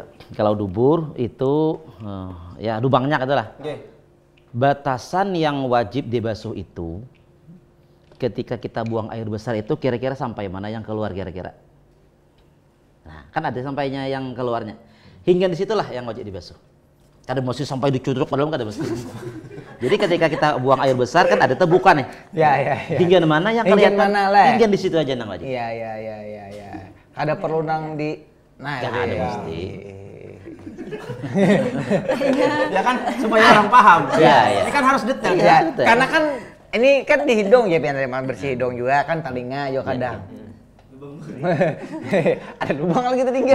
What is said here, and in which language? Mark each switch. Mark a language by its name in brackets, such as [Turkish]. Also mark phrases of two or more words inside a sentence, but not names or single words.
[Indonesian] kalau dubur itu ya lubangnya adalah batasan yang wajib dibasuh itu ketika kita buang air besar itu kira-kira sampai mana yang keluar kira-kira. Nah, kan ada sampainya yang keluarnya. Hingga disitulah yang wajib dibasuh. Kada mesti sampai dicuduk padahal kada mesti. Jadi ketika kita buang air besar kan ada tebukan nih. Ya. Hingga mana yang Hingga kelihatan? mana lah. Hingga di situ aja nang wajib. Iya. Kada perlu nang di Ya, ada mesti. Ya kan supaya orang paham. Iya. Ini kan harus detail. Iya. Ya, betul. karena kan ini kan di hidung ya biar bersih hidung juga kan telinga juga kadang. Ada lubang lagi tadi guys.